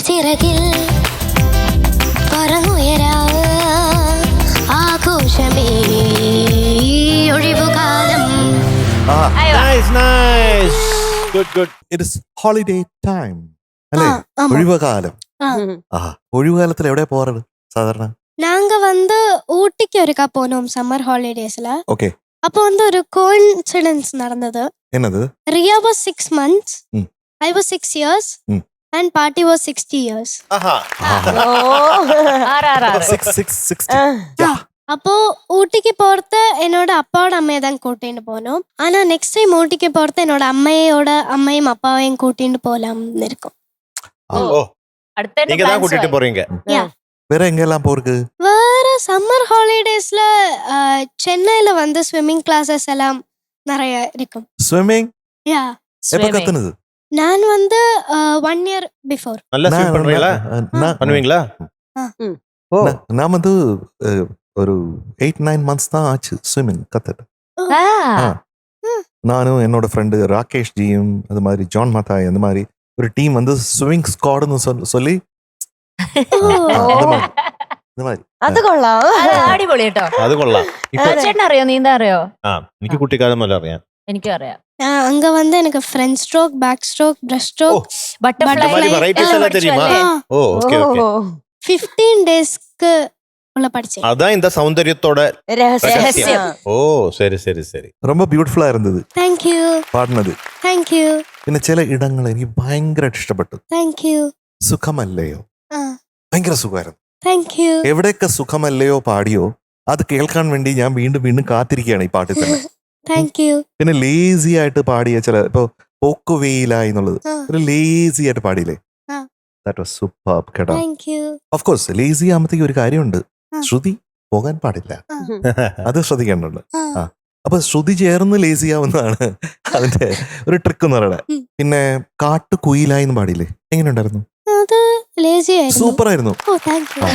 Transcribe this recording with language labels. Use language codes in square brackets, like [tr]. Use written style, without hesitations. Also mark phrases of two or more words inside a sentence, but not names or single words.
[ml] ചിറകിൽ പറന്നുയരാവ് ആഘോഷമേ ഒഴിവുകാലം. [en] nice nice good good. it is holiday time അല്ലേ? [ta] ஆமா. [ml] ഒഴിവുകാലം. ഉം. ഒഴിവുകാലത്തിൽ എവിടെ പോறது സാധാരണ? [ta] நாங்க வந்து ஊட்டிக்கு ஒருக்கா போனோம் [en] summer holidays. [ml] ഓക്കെ, [ta] அப்போ வந்து ஒரு கோஇன்சிடென்ஸ் நடந்தது. [ml] എന്നത്? [en] Ria was 6 months. Hmm. I was 6 years. Hmm. And Party was 60 years. ആഹാ. ഓ. RRR. 660. [ta] அப்போ ஊட்டிக்கு போறது என்னோட அப்பாவோட அம்மையை தான் கூட்டிட்டு போனோம். ஆனா [en] next time [ta] ஊட்டிக்கு போறது என்னோட அம்மையும் அப்பாவையும் கூட்டிட்டு போலாம்னு இருக்கும். ஓ, [ml] അടുത്ത [ta] நீங்க தான் கூட்டிட்டு போறீங்க. [ml] വേറെ എങ്കെല്ലാം പോർക്ക്? [ta] வேற [en] summer holidays [ta] சென்னையில வந்து [en] swimming classes [ta] எல்லாம் நிறைய இருக்கும். [ml] സ്വിമ്മിങ് [ta] யா, [ml] എപ്പോ കത്തുന്നത്? [ta] நான் வந்து [en] 1 year before. [ta] நல்லா ஸ்விம் பண்றீங்களா? பண்ணுவீங்களா? நான் வந்து ஒரு 8-9 months தான் ஆச்சு ஸ்விம்மிங் கத்துட்டு. நானும் என்னோட ஃப்ரெண்டு ராகேஷ் ஜியும் அது மாதிரி ஜான் மாத்தாய் அந்த மாதிரி ஒரு டீம் வந்து [en] swimming squad [ta] சொல்லி இந்த மாதிரி [ml] അത് കൊള്ളാം. അടിപൊളി കേട്ടോ. അത് കൊള്ളാം. ഇപ്പൊ ചേട്ടൻ അറിയോ, നീന്താൻ അറിയോ? ആ, എനിക്ക് കുട്ടിക്കാലം മുതൽ അറിയാം. എനിക്കും അറിയാം. [ta] அங்க வந்து எனக்கு [en] front stroke, back stroke, breast stroke, [ml] ബട്ടർഫ്ലൈ [ta] இந்த மாதிரி varieties எல்லாம் தெரியுமா? ஓ, ஓகே ஓகே. 15 டேஸ்க்கு உள்ள படிச்சேன். அதான் இந்த சௌந்தரியத்தோட [ml] രഹസ്യം. രഹസ്യം. ഓ, ശരി ശരി ശരി. ரொம்ப ബ്യൂട്ടിഫുൾ ആയിരുന്നത് [en] Thank you. [ml] പാടുന്നത്. [en] Thank you. [ml] പിന്നെ ചില ഇടങ്ങൾ എനിക്ക് ഭയങ്കരമായിട്ട് ഇഷ്ടപ്പെട്ടു. [en] Thank you. [ml] സുഖമല്ലയോ, ഭയങ്കര സുഖമായിരുന്നു. [en] Thank you. [ml] എവിടെയൊക്കെ സുഖമല്ലയോ പാടിയോ അത് കേൾക്കാൻ വേണ്ടി ഞാൻ വീണ്ടും വീണ്ടും കാത്തിരിക്കുകയാണ് ഈ പാട്ടിൽ തന്നെ. [en] Thank you. [ml] പിന്നെ ലേസി ആയിട്ട് പാടിയ ചില ഇപ്പൊ പോക്കുവെയിലായി എന്നുള്ളത് ഒരു ലേസി ആയിട്ട് പാടിയില്ലേ, [en] that was super [ml] കേട്ടോ. [en] Thank you. of course lazy [ml] ആകുമ്പത്തേക്ക് ഒരു കാര്യമുണ്ട്, ശ്രുതി പോകാൻ പാടില്ല, അത് ശ്രദ്ധിക്കേണ്ടതുണ്ട്. അപ്പൊ ശ്രുതി ചേർന്ന് ലേസി ആവുന്നതാണ് അതിന്റെ ഒരു ട്രിക്ക് എന്ന് പറയുന്നത്. പിന്നെ കാട്ടുകുയിലായി എന്ന് പാടിയില്ലേ, എങ്ങനെയുണ്ടായിരുന്നു? അത് ലേസി ആയിരുന്നു. സൂപ്പർ ആയിരുന്നു. [en] oh, thank you.